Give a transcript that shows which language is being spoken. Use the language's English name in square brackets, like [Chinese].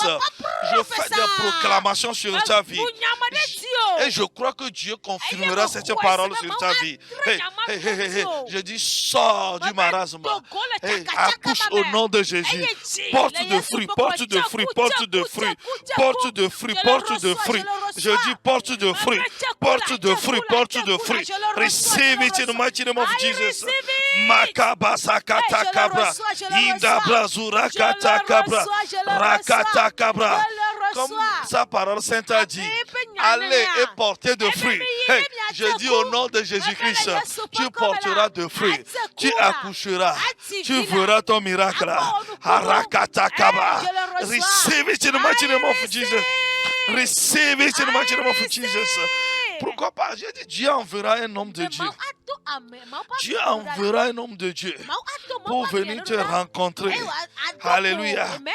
[French] Je fais des proclamations sur ta vie. Et je crois que Dieu confirmera cette parole sur ta vie. Hey. Je dis, sors du marasme. Hey, accouche au nom de Jésus. Porte de fruits, porte de fruits, porte de fruits, porte de fruits, porte de fruits. Je dis, porte de fruits, porte de fruits, porte de fruits. [English] Receive it in the mighty name of Jesus. Makabasakata kabra. Indabrazura kata kabra. Rakata kabra. [French] Comme sa parole sainte a dit, allez et portez de fruits. Hey, je dis au nom de Jésus-Christ, tu porteras de fruits, tu accoucheras, tu verras ton miracle. Harakata kaba. [English] Receive it in the mighty name of Jesus. Receive it in the mighty name of Jesus. [French] Pourquoi pas? J'ai dit, Dieu enverra un homme de Dieu. Dieu enverra un homme de Dieu pour venir te rencontrer. Alléluia.